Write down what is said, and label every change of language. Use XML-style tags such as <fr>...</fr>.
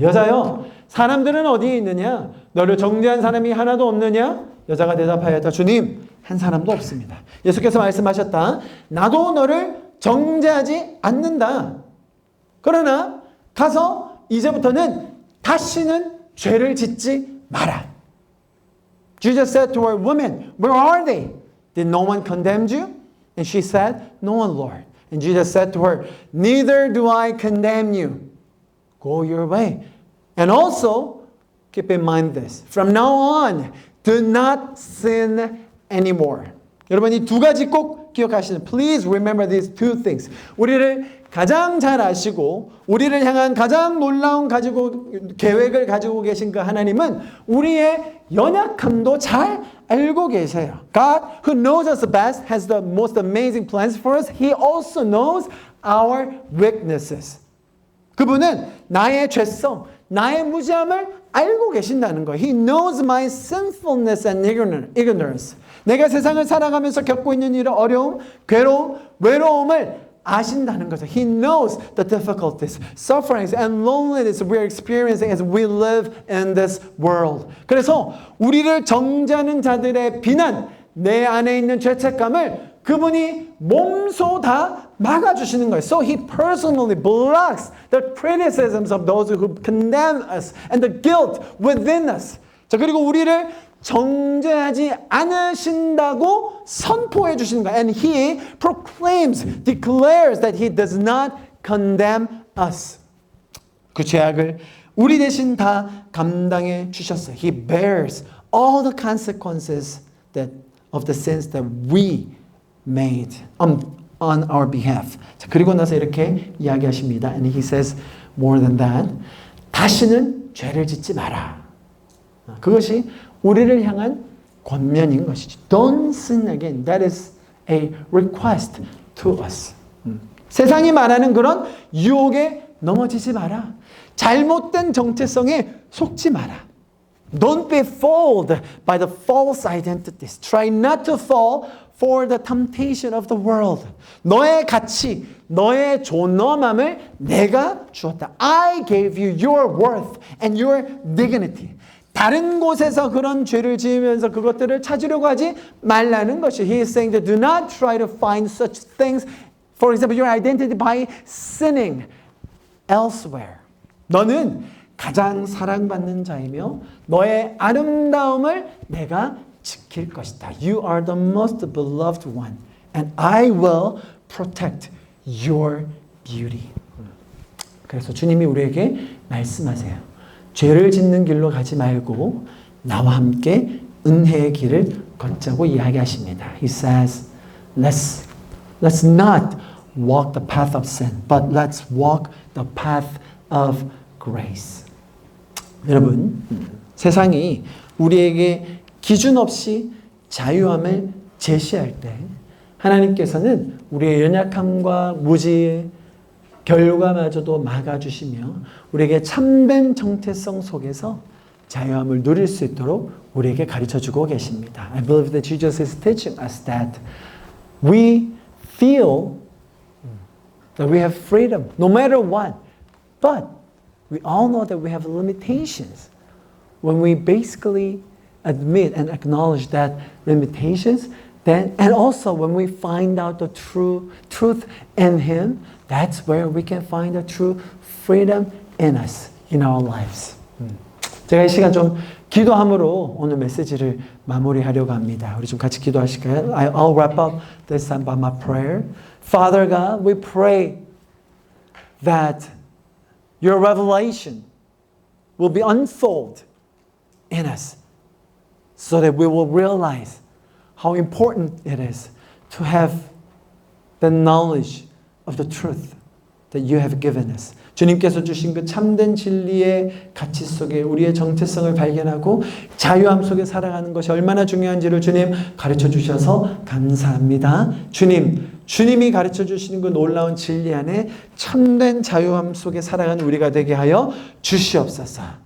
<ko>여자여, 사람들은 어디에 있느냐? 너를 정죄한 사람이 하나도 없느냐? 여자가 대답하였다. 주님, 한 사람도 없습니다. 예수께서 말씀하셨다. 나도 너를 정죄하지 않는다. 그러나 가서 이제부터는 다시는 죄를 짓지 마라.</ko> <en>Jesus said to her, Woman, where are they? Did no one condemn you? And she said, No one, Lord. And Jesus said to her, Neither do I condemn you. Go your way. And also, keep in mind this. From now on, do not sin anymore.</en> <ko>여러분 이 두 가지 꼭 기억하시는.</ko> <en>Please remember these two things.</en> <ko>우리를 가장 잘 아시고 우리를 향한 가장 놀라운 계획을 가지고 계신 그 하나님은 우리의 연약함도 잘 알고 계세요.</ko> <en>God, who knows us the best, has the most amazing plans for us. He also knows our weaknesses.</en> <ko>그분은 나의 죄성, 나의 무지함을 알고 계신다는 거예요.</ko> <en>He knows my sinfulness and ignorance.</en> <ko>내가 세상을 살아가면서 겪고 있는 이런 어려움, 괴로움, 외로움을 아신다는 거죠.</ko> <en>He knows the difficulties, sufferings, and loneliness we are experiencing as we live in this world.</en> <ko>그래서 우리를 정죄하는 자들의 비난, 내 안에 있는 죄책감을 그분이 몸소 다 막아주시는 거예요.</ko> <en>So he personally blocks the criticisms of those who condemn us and the guilt within us.</en> <ko>자, 그리고 우리를 정죄하지 않으신다고 선포해 주시는 거예요.</ko> <en>And he proclaims, declares that he does not condemn us.</en> <ko>그 죄악을 우리 대신 다 감당해 주셨어요.</ko> <en>He bears all the consequences of the sins that we made on our behalf.</en> <ko>자, 그리고 나서 이렇게 이야기하십니다.</ko> <en>And he says more than that.</en> <ko>다시는 죄를 짓지 마라. 그것이 우리를 향한 권면인 것이죠.</ko> <en>Don't sin again. That is a request to us.</en> <ko>세상이 말하는 그런 유혹에 넘어지지 마라. 잘못된 정체성에 속지 마라.</ko> <en>Don't be fooled by the false identities. Try not to fall for the temptation of the world.</en> <ko>너의 가치, 너의 존엄함을 내가 주었다.</ko> <en>I gave you your worth and your dignity.</en> <ko>다른 곳에서 그런 죄를 지으면서 그것들을 찾으려고 하지 말라는 것이.</ko> <en>He is saying that do not try to find such things. For example, your identity by sinning elsewhere.</en> <ko>너는 가장 사랑받는 자이며 너의 아름다움을 내가 지킬 것이다.</ko> <en>You are the most beloved one, and I will protect your beauty.</en> <ko>그래서 주님이 우리에게 말씀하세요. 죄를 짓는 길로 가지 말고 나와 함께 은혜의 길을 걷자고 이야기하십니다.</ko> <en>He says, let's not walk the path of sin, but let's walk the path of grace.</en> <ko>여러분, 세상이 우리에게 기준 없이 자유함을 제시할 때 하나님께서는 우리의 연약함과 무지에 결과마저도 막아주시며 우리에게 참된 정체성 속에서 자유함을 누릴 수 있도록 우리에게 가르쳐주고 계십니다.</ko> <en>I believe that Jesus is teaching us that we feel that we have freedom no matter what. But we all know that we have limitations. When we basically admit and acknowledge that limitations, then and also when we find out the true truth in Him, that's where we can find the true freedom in us, in our lives.</en> <ko>제가 이 시간 좀 기도함으로 오늘 메시지를 마무리하려고 합니다. 우리 좀 같이 기도하실까요?</ko> <en>I'll wrap up this time by my prayer. Father God, we pray that your revelation will be unfolded in us so that we will realize how important it is to have the knowledge of the truth that you have given us.</en> <ko>주님께서 주신 그 참된 진리의 가치 속에 우리의 정체성을 발견하고 자유함 속에 살아가는 것이 얼마나 중요한지를 주님 가르쳐 주셔서 감사합니다. 주님이 가르쳐 주시는 그 놀라운 진리 안에 참된 자유함 속에 살아가는 우리가 되게 하여 주시옵소서.</ko>